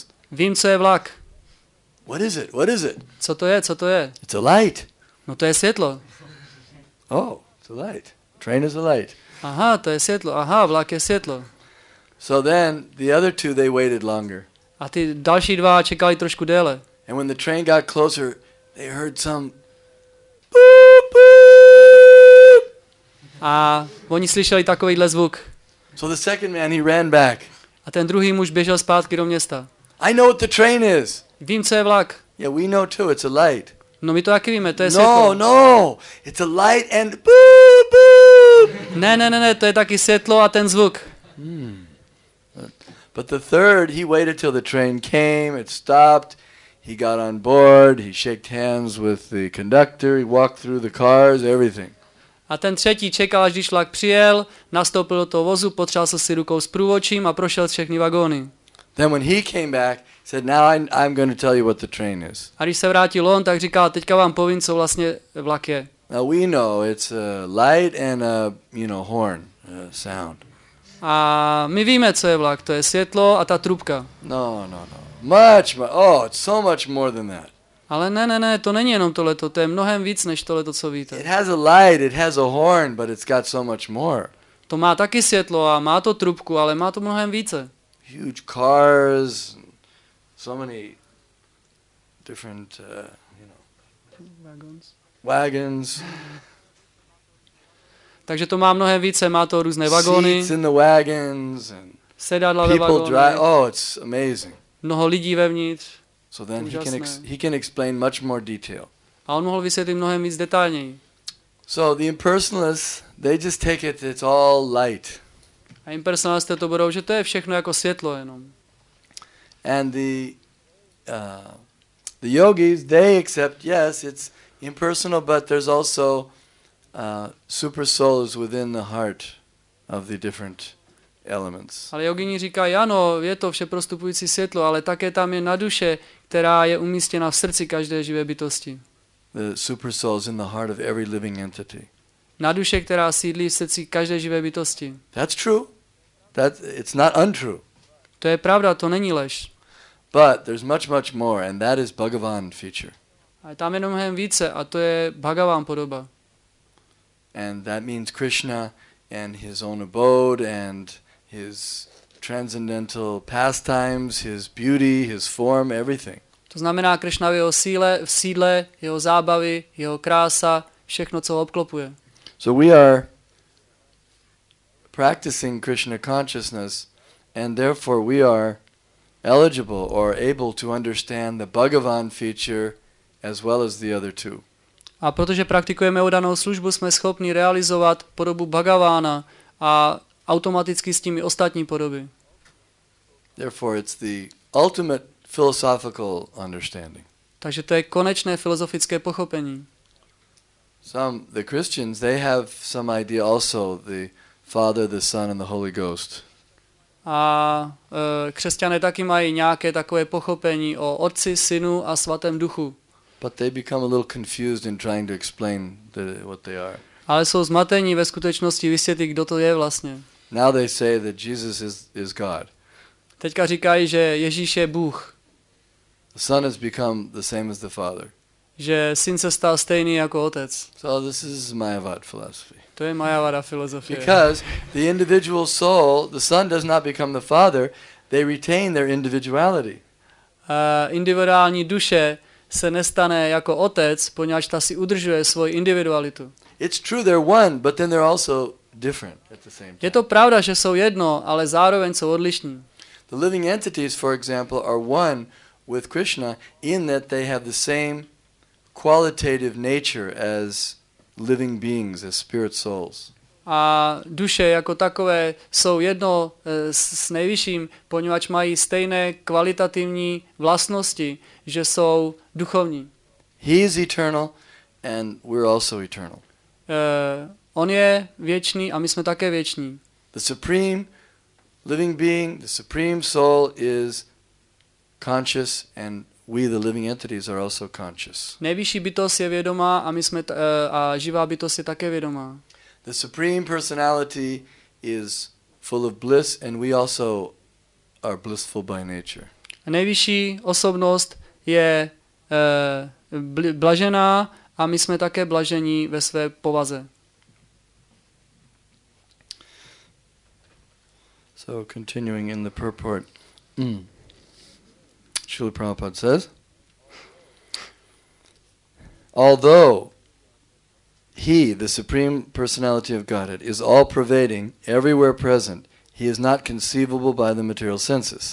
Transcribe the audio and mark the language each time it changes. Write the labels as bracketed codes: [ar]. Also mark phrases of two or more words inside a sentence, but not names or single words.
[cs] Vím, co je vlak. [en] What is it? What is it? [cs] Co to je? Co to je? [en] It's a light. [cs] No to je světlo. [en] Oh, it's a light. Train is a light. [cs] Aha, to je světlo. Aha, vlak je světlo. [en] So then the other two, they waited longer. [cs] A ty další dva čekali trošku déle. [en] And when the train got closer, they heard some boop, boop. [cs] A oni slyšeli takovýhle zvuk. [en] So the second man, he ran back. [cs] A ten druhý muž běžel zpátky do města. [en] I know what the train is. [cs] Vím, co je vlak. [en] Yeah, we know too. It's a light. [cs] No my to taky víme, to je světlo. [en] No. It's a light and boop, boop. [cs] Ne, to je taky světlo a ten zvuk. [en] But the third, he waited till the train came, it stopped, he got on board, he shook hands with the conductor, he walked through the cars, everything. [cs] A ten třetí čekal, až když vlak přijel, nastoupil do toho vozu, potřel se si rukou s průvodčím a prošel všechny vagóny. [en] Then when he came back, he said, now I'm going to tell you what the train is. [cs] A když se vrátil on, tak říkal, teďka vám povím, co vlastně vlak je. [en] Now we know it's a light and a, horn, a sound. [cs] A my víme, co je vlak, to je světlo a ta trubka. [en] No. Much, it's so much more than that. [cs] Ale ne, to není jenom tohleto, to je mnohem víc než tohleto, co víte. [en] It has a light, it has a horn, but it's got so much more. [cs] To má taky světlo a má to trubku, ale má to mnohem více. [en] Huge cars, so many different, wagons. [cs] Takže to má mnohem více, má to různé vagóny, [en] Seats in the wagons and [cs] sedadla ve [en] people drive. [cs] vagónech, [en] Oh, it's amazing. [cs] mnoho lidí vevnitř. [en] So then [cs] Úžasné. [en] he can explain much more detail. [cs] A on mohl vysvětlit mnohem víc detailněji. [en] So the impersonalists, they just take it, it's all light. [cs] A impersonalisté to budou, že to je všechno jako světlo jenom. [en] And the yogis, they accept, yes, it's impersonal, but there's also super souls within the heart of the different elements. [cs] Ale jogini říkají, ano, je to všeprostupující světlo, ale také tam je na duše, která je umístěna v srdci každé živé bytosti. [en] The super souls in the heart of every living entity. [cs] Na duše, která sídlí v srdci každé živé bytosti. [en] That's true. It's not untrue. [cs] To je pravda, to není lež. [en] But there's much more, and that is Bhagavan feature. [cs] Ale tam je mnohem více a to je Bhagavan podoba. [en] And that means Krishna and his own abode and his transcendental pastimes, his beauty, his form, everything. [cs] To znamená Krishna v jeho sídle, jeho zábavy, jeho krása, všechno, co ho obklopuje. [en] So we are practicing Krishna consciousness, and therefore we are eligible or able to understand the Bhagavan feature as well as the other two. [cs] A protože praktikujeme oddanou službu, jsme schopni realizovat podobu Bhagavána a automaticky s tím i ostatní podoby. [en] Therefore it's the ultimate philosophical understanding. [cs] Takže to je konečné filozofické pochopení. [en] The Christians, they have some idea also, the Father, the Son and the Holy Ghost. [cs] A křesťané taky mají nějaké takové pochopení o Otci, Synu a Svatém Duchu. [en] But they become a little confused in trying to explain what they are. [cs] Ale jsou zmatení ve skutečnosti vysvětlit, kdo to je vlastně. [en] Now they say that Jesus is God. [cs] Teďka říkají, že Ježíš je Bůh. [en] The Son has become the same as the Father. [cs] Že Syn se stal stejný jako Otec. [en] So this is Mayavad philosophy. [cs] To je Mayavada filozofie. [en] Because the individual soul, the Son does not become the Father, they retain their individuality. [cs] Individuální duše se nestane jako Otec, poněvadž ta si udržuje svoji individualitu. [en] It's true they're one, but then they're also different at the same time. [cs] Je to pravda, že jsou jedno, ale zároveň jsou odlišní. [en] The living entities, for example, are one with Krishna in that they have the same qualitative nature as living beings, as spirit souls. [cs] A duše jako takové jsou jedno s nejvyšším, poněvadž mají stejné kvalitativní vlastnosti, že jsou duchovní. [en] He is eternal and we're also eternal. [cs] On je věčný a my jsme také věční. [en] The supreme living being, the supreme soul is conscious and we, the living entities, are also conscious. [cs] Nejvyšší bytost je vědomá a a živá bytost je také vědomá. [en] The Supreme Personality is full of bliss, and we also are blissful by nature. [cs] Nejvyšší osobnost je blažená a my jsme také blažení ve své povaze. [en] So continuing in the purport, Srila Prabhupada says, although He, the Supreme Personality of Godhead, is all-pervading, everywhere present, He is not conceivable by the material senses.